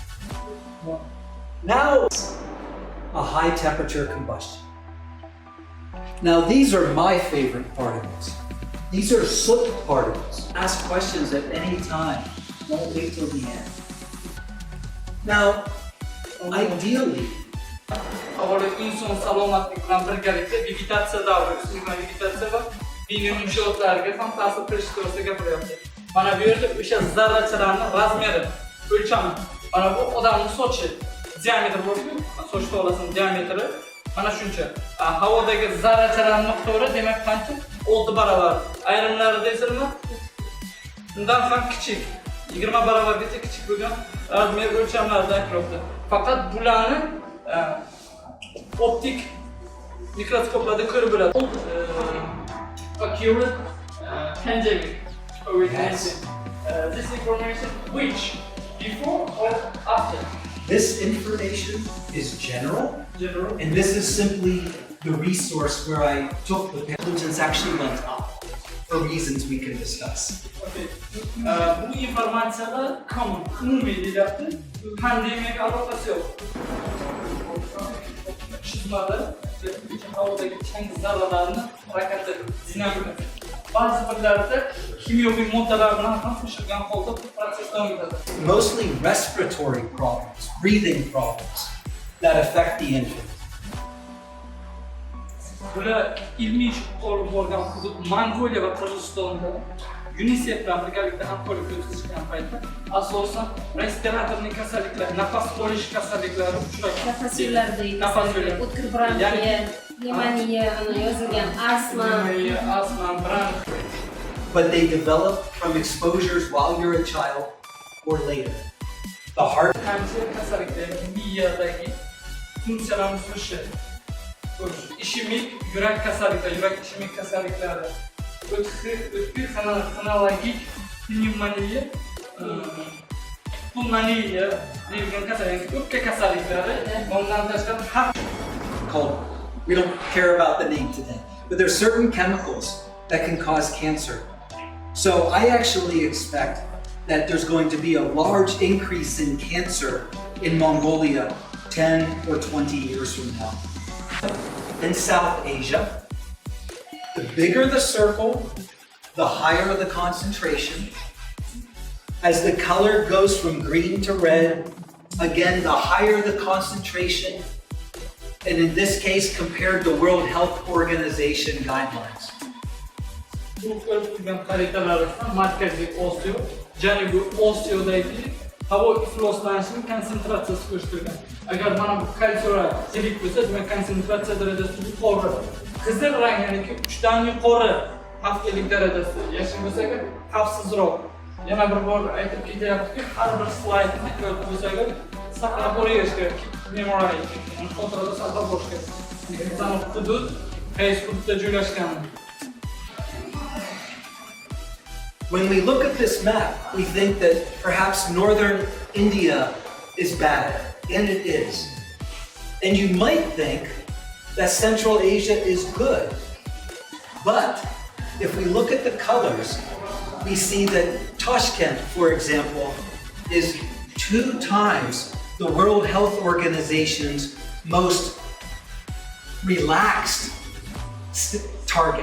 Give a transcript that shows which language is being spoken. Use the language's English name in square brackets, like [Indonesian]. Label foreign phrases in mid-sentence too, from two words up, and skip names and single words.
[English] Now, a high temperature combustion. Now these are my favorite particles. These are soot particles. Ask questions at any time. Don't wait till the end. Now, ideally, [Uzbek] Avvalo inson salomatligi bilan birgalikda vegetatsiya davri, ustidan vegetatsiya va bino inshootlarga ham ta'sir qilishi to'g'risida gapiryapti. Mana bu yerda o'sha zarrachalarning razmeri, o'lchami. Mana bu odamning sochi, diametri bo'ladi-ku, soch to'lasining diametri mana shuncha. Havodagi zarrachalarning miqdori demak qancha? 6 barobar. Ayrimlarida esa nima? Undan ham kichik. 20 barobargacha kichik bo'lgan razmer o'lchamlarda aytilmoqda. Faqat bularni optik mikroskoplarda ko'rib bo'ladi. [English] Accurate pandemic. This information which before or after? this information is general, and this is simply the resource where I took the pollutants actually went up for reasons we can discuss. Okay. [Uzbek] Bu informatsiyalar common, umumiy deyapti. Pandemiyaga aloqasi yo'q. Chizmada havodagi chang zarralarni harakati dinamikasi. Ba'zi birlarda kimyoviy moddalar bilan ham qo'shilgan holda proses davom etadi. [English] Mostly respiratory problems, breathing problems that affect the infant. [Uzbek] Bular ilmiy ish olib borgan hudud Mongoliya va Qirg'izistonda UNICEF bilan birgalikda hamkorlik o'tkazishgan paytda asosan respiratorli kasalliklar, nafas olish kasalliklari uchraydi. Nafas yo'llarida o'tkir bronxiya, pnevmoniya, yozilgan astma. [English] But they develop from exposures while you're a child or later. The heart. [Uzbek] Qancha kasalliklar miyadagi funksiyalarni suzishi, ishemik yurak kasalliklari, yurak ishemik kasalliklari, o'tkir xonologik pnevmoniya, pulmoniya deyilgan kasalliklar, o'pka kasalliklari, bundan tashqari [English] Called, we don't care about the name today, but there's certain chemicals that can cause cancer. So I actually expect that there's going to be a large increase in cancer in Mongolia 10 or 20 years from now. In South Asia, the bigger the circle, the higher the concentration. As the color goes from green to red, again, the higher the concentration, and in this case, compared to World Health Organization guidelines. [Uzbek] Bu ko'rsatilgan xaritalar Markaziy Osiyo, Janubiy Osiyodagi havo ifloslanishining konsentratsiyasi ko'rsatilgan. Agar mana bu kalsiy yirik bo'lsa, demak konsentratsiya darajasi yuqori. Qizil rang, ya'ni 3 dan yuqori xavflilik darajasi yashil bo'lsa, xavfsizroq. Yana bir bor aytib ketyapti-ki, har bir slaydni ko'rib bo'lsa, saqlab qo'yish kerak. Memorize, xotirada saqlab qo'yish kerak. Inson hudud qaysi hududda joylashgan. [English] When we look at this map, we think that perhaps northern India is bad, and it is. And you might think that Central Asia is good. But if we look at the colors, we see that Toshkent, for example, is 2 times the World Health Organization's most relaxed target.